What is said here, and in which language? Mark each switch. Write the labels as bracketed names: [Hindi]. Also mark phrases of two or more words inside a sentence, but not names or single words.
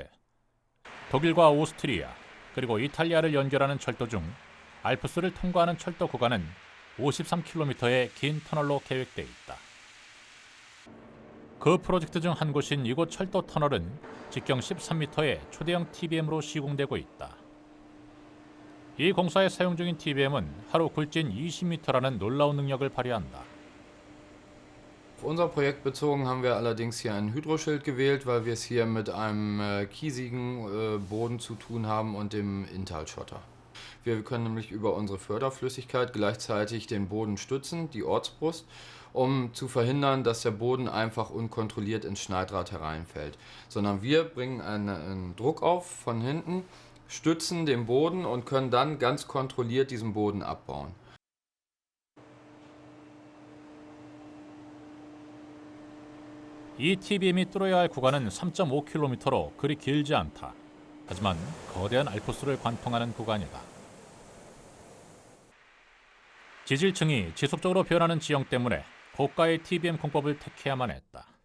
[Korean] 독일과 오스트리아 그리고 이탈리아를 연결하는 철도 중 알프스를 통과하는 철도 구간은 53km의 긴 터널로 계획돼 있다. 그 프로젝트 중 한 곳인 이곳 철도 터널은 직경 13m의 초대형 TBM으로 시공되고 있다. 이 공사에 사용 중인 TBM은 하루 굴진 20m라는 놀라운 능력을 발휘한다. [German] Auf unser Projekt bezogen haben wir allerdings hier ein Hydroschild gewählt, weil wir es hier mit einem kiesigen Boden zu tun haben und dem Inntalschotter. Wir können nämlich über unsere Förderflüssigkeit gleichzeitig den Boden stützen, die Ortsbrust, um zu verhindern, dass der Boden einfach unkontrolliert ins Schneidrad hereinfällt. Sondern wir bringen einen Druck auf von hinten, stützen den Boden und können dann ganz kontrolliert diesen Boden abbauen. [Korean] 이 TBM이 뚫어야 할 구간은 3.5km로 그리 길지 않다. 하지만 거대한 알프스를 관통하는 구간이다. 지질층이 지속적으로 변하는 지형 때문에 고가의 TBM 공법을 택해야만 했다.